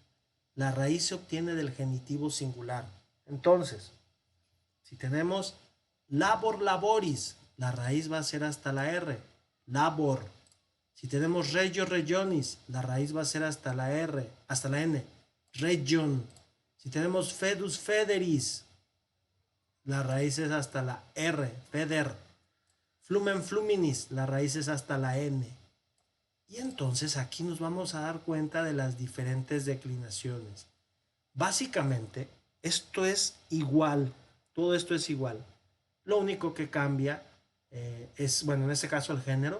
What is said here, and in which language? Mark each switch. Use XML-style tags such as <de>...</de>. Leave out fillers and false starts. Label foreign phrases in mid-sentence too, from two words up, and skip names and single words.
<es>La raíz se obtiene del genitivo singular. Entonces, si tenemos</es> <la>labor, laboris,</la> <es>la raíz va a ser hasta la R, labor. Si tenemos</es> <la>regio, regionis,</la> <es>la raíz va a ser hasta la R, hasta la N, region. Si tenemos</es> <la>fedus, federis,</la> <es>la raíz es hasta la R, feder.</es> <la>Flumen, fluminis,</la> <es>la raíz es hasta la N. Y entonces aquí nos vamos a dar cuenta de las diferentes declinaciones. Básicamente, esto es igual, todo esto es igual. Lo único que cambia es, bueno, en este caso el género.</es>